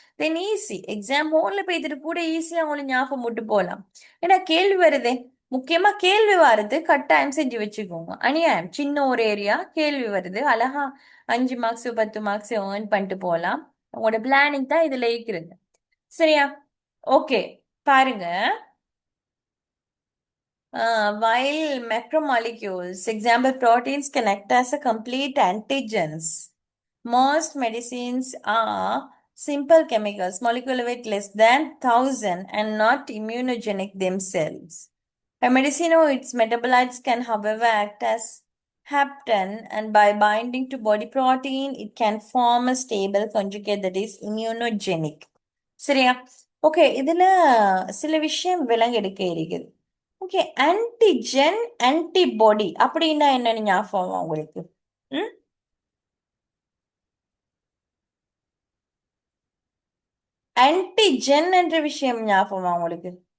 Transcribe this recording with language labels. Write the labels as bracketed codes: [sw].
[ta] தென் easy exam ஹோல்ல போய்த்துட்டு கூட ஈஸியா உங்களுக்கு ஞாபகம் விட்டு போகலாம். ஏன்னா கேள்வி வருதே, முக்கியமா கேள்வி வருது, கட்டாயம் செஞ்சு வச்சுக்கோங்க. அநியாயம் சின்ன ஒரு ஏரியா கேள்வி வருது, அழகா 5 மார்க்ஸ் 10 மார்க்ஸ் ஏர்ன் பண்ணிட்டு போகலாம். உங்களோட பிளானிங் தான் இதுல இருக்கிறது, சரியா? ஓகே, பாருங்க. [en] While macromolecules, example proteins, can act as a complete antigens. Most medicines are simple chemicals, molecular weight less than 1,000 and not immunogenic themselves. A medicine or its metabolites can, however, act as hapten, and by binding to body protein, it can form a stable conjugate that is immunogenic. [ta] சரியா? Okay, இதுல சில விஷயம் விலங்கெடுக்க இருக்குது. Okay, antigen antibody அப்படின்னா என்னன்னு ஞாபகம் உங்களுக்கு? ம் ஆன்டிஜென் என்ற விஷயம் ஞாபகமா உங்களுக்கு?